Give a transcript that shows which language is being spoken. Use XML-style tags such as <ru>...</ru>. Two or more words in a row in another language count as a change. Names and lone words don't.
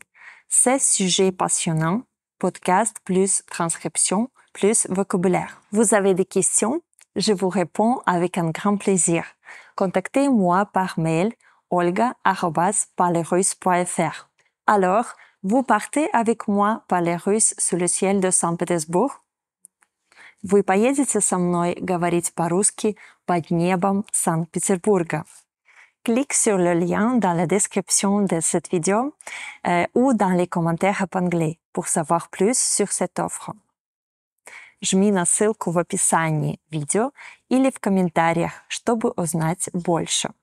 <fr>16 sujets passionnants, podcast plus transcription plus vocabulaire. Vous avez des questions? Je vous réponds avec un grand plaisir. Contactez-moi par mail olga@parlerrusse.fr. Alors, vous partez avec moi par les Russes sous le ciel de Saint-Pétersbourg?</fr> <ru>Вы поедете со мной говорить по-русски под небом Санкт-Péterbourg.</ru> <fr>Clique sur le lien dans la description de cette vidéo ou dans les commentaires en anglais pour savoir plus sur cette offre.</fr> <ru>Жми на ссылку в описании видео или в комментариях, чтобы узнать больше.</ru>